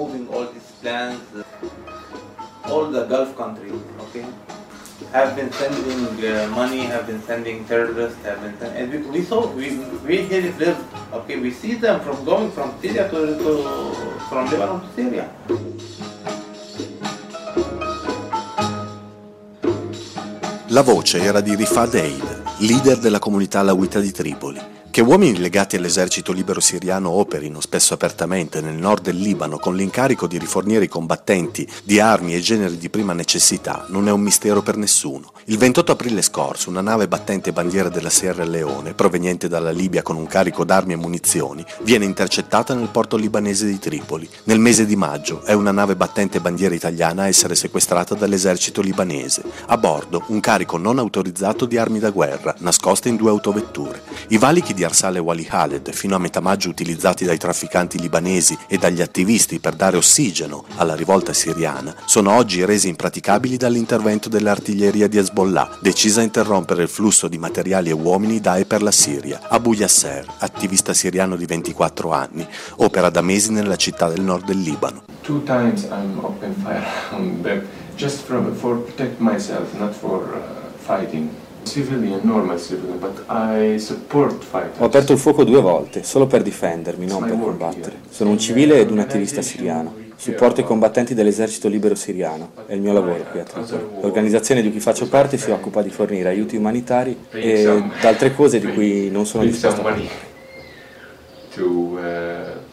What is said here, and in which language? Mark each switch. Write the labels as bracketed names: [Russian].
[English] All the Gulf countries, okay, have been sending money, have been sending terrorists, have been sending, and we saw, we here live, okay, we see them from going from Syria to from Lebanon to Syria. [Italian] La voce era di Rifad Aid, leader della comunità alawita di Tripoli. Che uomini legati all'esercito libero siriano operino spesso apertamente nel nord del Libano con l'incarico di rifornire i combattenti di armi e generi di prima necessità non è un mistero per nessuno. Il 28 aprile scorso una nave battente bandiera della Sierra Leone, proveniente dalla Libia con un carico d'armi e munizioni, viene intercettata nel porto libanese di Tripoli. Nel mese di maggio è una nave battente bandiera italiana a essere sequestrata dall'esercito libanese. A bordo un carico non autorizzato di armi da guerra, nascoste in due autovetture. I valichi di Arsale Wali Khaled, fino a metà maggio utilizzati dai trafficanti libanesi e dagli attivisti per dare ossigeno alla rivolta siriana, sono oggi resi impraticabili dall'intervento dell'artiglieria di Hezbollah, decisa a interrompere il flusso di materiali e uomini da e per la Siria. Abu Yasser, attivista siriano di 24 anni, opera da mesi nella città del nord del Libano. [English] Two times I'm open fire on them, just for protect myself, not for fighting. [Italian] Ho aperto il fuoco due volte, solo per difendermi, non per combattere. Sono un civile ed un attivista siriano. Supporto i combattenti dell'esercito libero siriano. È il mio lavoro qui a Tripoli. L'organizzazione di cui faccio parte si occupa di fornire aiuti umanitari e altre cose di cui non sono disposto a parlare.